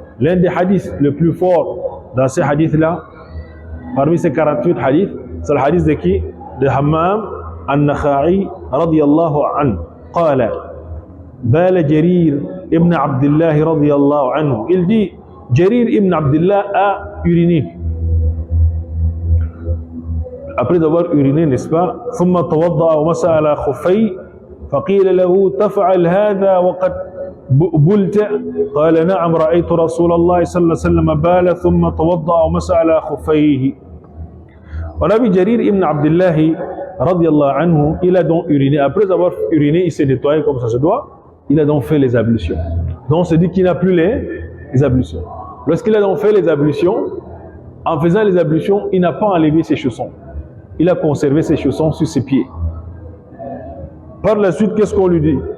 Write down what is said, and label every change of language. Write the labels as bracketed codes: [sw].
[fr] L'un des hadiths le plus fort dans ces hadiths-là, parmi ces 48 hadiths, c'est le hadith de qui? [ar] De Hammam النخعي رضي الله عنه. قال بال جرير ابن عبد الله رضي الله عنه. [fr] Il dit, Jarir ibn Abdullah a uriné. Après avoir uriné, n'est-ce pas, [ar] ثم توضأ ومسح على خفيه فقيل له تفعل هذا وقد بلت؟ قال نعم رأيت رسول الله صلى الله عليه وسلم بال ثم توضأ ومسح على خفيه. [fr] On a vu Jarir ibn Abdullah radiallahu anhu, il a donc uriné. Après avoir uriné, il s'est nettoyé comme ça se doit. Il a donc fait les ablutions. Donc on se dit qu'il n'a plus les ablutions. Lorsqu'il a donc fait les ablutions, en faisant les ablutions, il n'a pas enlevé ses chaussons. Il a conservé ses chaussons sur ses pieds. Par la suite, qu'est-ce qu'on lui dit?